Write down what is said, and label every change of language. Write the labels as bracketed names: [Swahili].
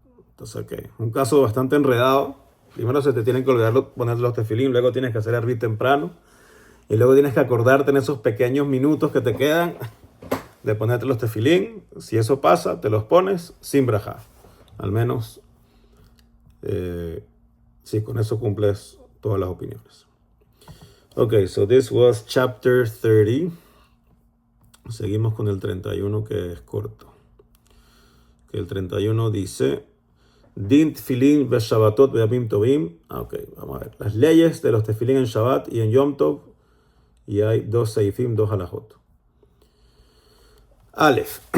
[Spanish] Entonces, ok, un caso bastante enredado. Primero se te tienen que olvidar poner los tefilín, luego tienes que hacer arbit temprano y luego tienes que acordarte en esos pequeños minutos que te quedan de ponerte los tefilín. Si eso pasa, te los pones sin braja. Al menos Sí, con eso cumples todas las opiniones. [English] Okay, so this was chapter 30. [Spanish] Seguimos con el 31, que es corto. Que el 31 dice: [Hebrew] Din tefilin ve Shabbatot ve Yamim Tovim. [Spanish] Ok, vamos a ver. Las leyes de los tefilín en Shabbat y en Yom Tov. Y hay 2 seifim, 2 halajot. Aleph.